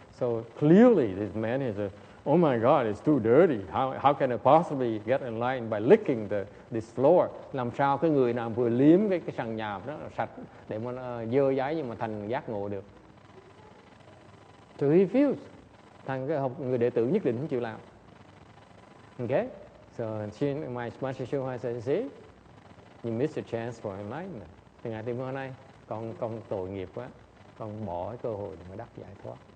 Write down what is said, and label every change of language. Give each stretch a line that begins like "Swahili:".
English: So clearly this man is oh my God, it's too dirty. How can I possibly get enlightened by licking this floor?
Vietnamese: Làm sao cái người nào vừa liếm cái sàn nhà đó là sạch để mà nó dơ dáy nhưng mà thành giác ngộ được.
English: So he refused.
Vietnamese: Thằng cái người đệ tử nhất định không chịu làm.
English: Okay? So my Master Shin Hoa said, see, you missed a chance for enlightenment.
Vietnamese: Thì Ngài Tiến Hóa này, con tội nghiệp quá, con bỏ cái cơ hội để mà đắc giải thoát.